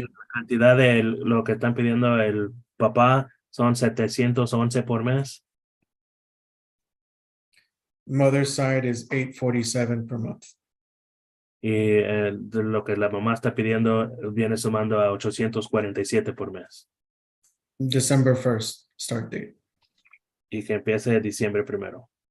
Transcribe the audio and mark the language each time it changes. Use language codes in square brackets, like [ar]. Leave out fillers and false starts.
[es] La cantidad de lo que están pidiendo el papá son 711 por mes. [en] mother's side is $847 per month. [es] Y de lo que la mamá está pidiendo viene sumando a 847 por mes. [en] December 1st start date. [es] Y que empiece diciembre 1.